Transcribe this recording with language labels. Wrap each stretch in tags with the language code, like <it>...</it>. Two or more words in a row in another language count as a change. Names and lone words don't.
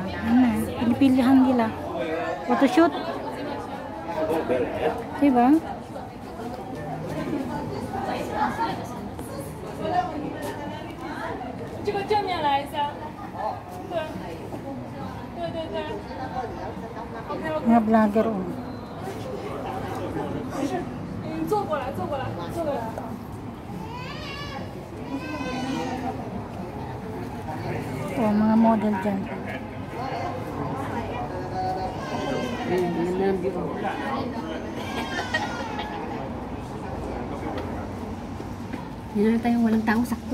<tl>Ano, pinipilihan nila. Photoshoot. Diba? Mga vlogger, oh.</tl> <zh>坐过来，坐过来，坐过来。</zh> <tl>mga model dyan. Yan na ang view. Yan na tayong walang tao, sakto.</tl>